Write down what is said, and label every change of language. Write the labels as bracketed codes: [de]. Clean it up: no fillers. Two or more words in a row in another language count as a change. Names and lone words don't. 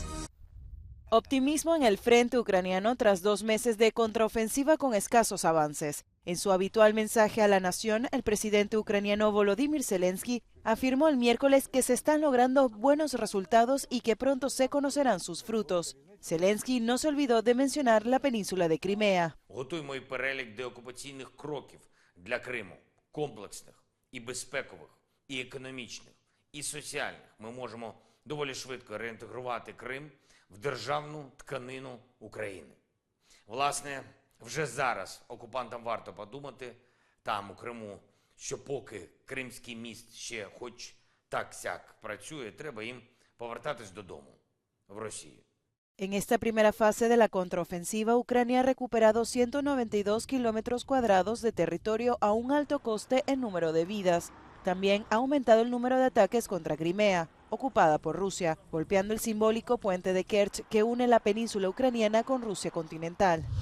[es] Optimismo en el frente ucraniano tras 2 meses de contraofensiva con escasos avances. En su habitual mensaje a la nación, el presidente ucraniano Volodymyr Zelensky afirmó el miércoles que se están logrando buenos resultados y que pronto se conocerán sus frutos. Zelensky no se olvidó de mencionar la península de Crimea. [uk] Готуємо і перелік деокупаційних кроків для Криму, комплексних, і безпекових, і економічних, і соціальних. Ми можемо доволі швидко реінтегрувати Крим в державну тканину України. Власне, вже зараз окупантам варто подумати там, у Криму, що поки Кримський міст ще хоч так-сяк працює, треба їм повертатись додому, в Росію. [es] En esta primera fase de la contraofensiva, Ucrania ha recuperado 192 kilómetros cuadrados de territorio a un alto coste en número de vidas. También ha aumentado el número de ataques contra Crimea, ocupada por Rusia, golpeando el simbólico puente de Kerch que une la península ucraniana con Rusia continental.